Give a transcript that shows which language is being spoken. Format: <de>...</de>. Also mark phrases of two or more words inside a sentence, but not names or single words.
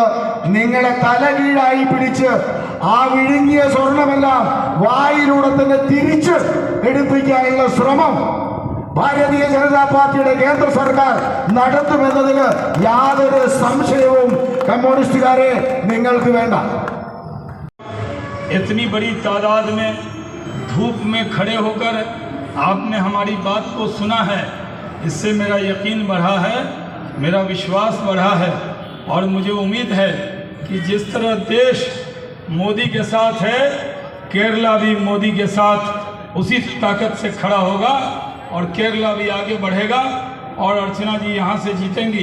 <ml>നിങ്ങളെ തലകീഴായി പിടിച്ച് ആ വിഴുങ്ങിയ സ്വർണമെല്ലാം വായിലൂടെ തന്നെ തിരിച്ച് എടുപ്പിക്കാനുള്ള ശ്രമം ഭാരതീയ ജനതാ പാർട്ടിയുടെ കേന്ദ്ര സർക്കാർ നടത്തുമെന്നതിന് യാതൊരു സംശയവും കമ്മ്യൂണിസ്റ്റുകാരെ നിങ്ങൾക്ക് വേണ്ട.</ml> <hi>इतनी बड़ी तादाद में धूप में खड़े होकर आपने हमारी बात को सुना है, इससे मेरा यकीन बढ़ा है, मेरा विश्वास बढ़ा है और मुझे उम्मीद है कि जिस तरह देश मोदी के साथ है, केरला भी मोदी के साथ उसी ताकत से खड़ा होगा और केरला भी आगे बढ़ेगा और अर्चना जी यहाँ से जीतेंगी।</hi>